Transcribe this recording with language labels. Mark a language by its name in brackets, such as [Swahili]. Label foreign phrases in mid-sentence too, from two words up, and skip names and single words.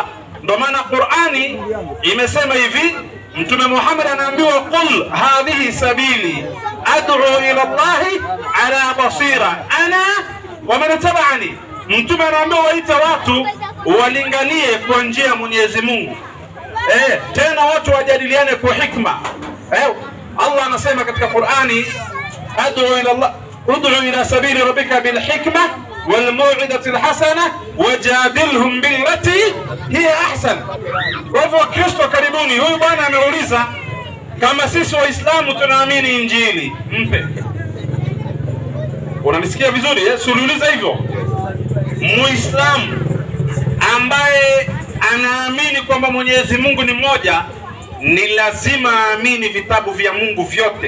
[Swahili] Ndio maana Qur'ani imesema hivi, Mtume Muhammad anaambiwa [Arabic] قل هذه سبيلي أدعو إلى الله على بصيرة أنا ومن اتبعني. [Swahili] Mtume anaambiwa waita watu walinganie kwa njia ya Mwenyezi Mungu. Tena watu wajadiliane kwa hikma. Allah anasema katika Qur'ani, [Arabic] ادعو إلى الله ادع إلى سبيل ربك بالحكمة والموعظة الحسنة وجادلهم بالتي هي أحسن. [Swahili] Kwa hivyo Kristo, karibuni. Huyu bwana ameuliza kama sisi Waislamu tunaamini Injili. Mpe. Unanisikia vizuri? Sululiza hivyo. Muislamu ambaye anaamini kwamba Mwenyezi Mungu ni mmoja, ni lazima aamini vitabu vya Mungu vyote.